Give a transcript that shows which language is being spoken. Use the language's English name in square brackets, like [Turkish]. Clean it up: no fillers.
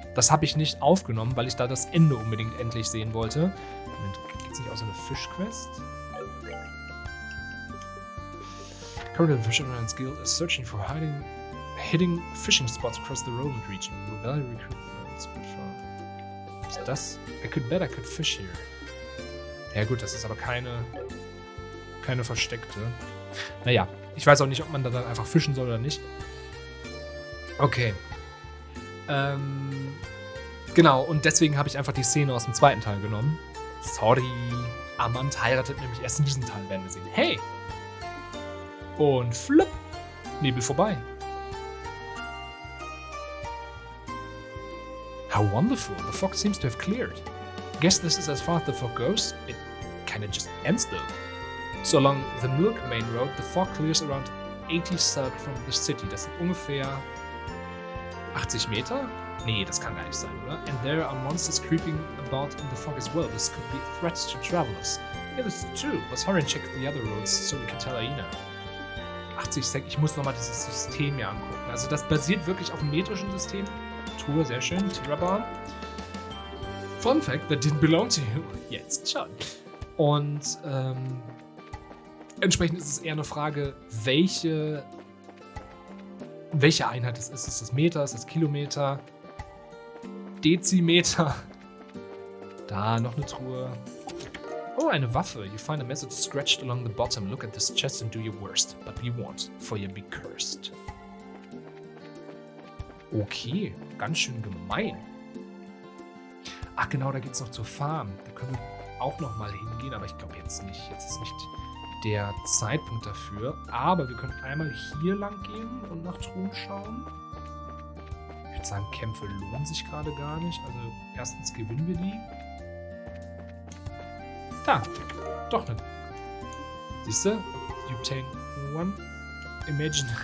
[German] Das habe ich nicht aufgenommen, weil ich da das Ende unbedingt endlich sehen wollte. Moment, gibt es nicht auch so eine Fischquest? [English] Currently the Fisherman's Guild is searching for hidden fishing spots across the Rolent region. Will value recruitment. [German] Ist das? [English] I could bet I could fish here. [German] Ja gut, das ist aber keine versteckte. Naja, ich weiß auch nicht, ob man da dann einfach fischen soll oder nicht. Okay. Genau, und deswegen habe ich einfach die Szene aus dem zweiten Teil genommen. Sorry. Armand heiratet nämlich erst in diesem Teil, werden wir sehen. Hey! Und flipp! Nebel vorbei. [English] How wonderful! The fog seems to have cleared. Guess this is as far as the fog goes. It kinda just ends though. So along the Milk Main Road, the fog clears around 80 south from the city. [German] Das sind ungefähr 80 Meter? Nee, das kann gar nicht sein, oder? [English] And there are monsters creeping about in the fog as well. This could be a threat to travelers. Yeah, that's true. Let's hurry and check the other roads so we can tell Aina. [German] 80 Sek, ich muss nochmal dieses System hier angucken. Also das basiert wirklich auf dem metrischen System. Truhe, sehr schön. Tirabar. [English] Fun fact, that didn't belong to you. [German] Jetzt schon. Und entsprechend ist es eher eine Frage, welche Einheit es ist. Ist das Meter, ist das Kilometer, Dezimeter? Da, noch eine Truhe. Oh, eine Waffe. [English] You find a message scratched along the bottom. Look at this chest and do your worst. But be warned, for you be cursed. [German] Okay, ganz schön gemein. Ach genau, da geht's noch zur Farm. Da können wir auch noch mal hingehen, aber ich glaube jetzt nicht. Jetzt ist nicht der Zeitpunkt dafür. Aber wir können einmal hier lang gehen und nach Truhen schauen. Ich würde sagen, Kämpfe lohnen sich gerade gar nicht. Also erstens gewinnen wir die. Da, doch nicht. Siehst du? [English] You obtain one imaginary.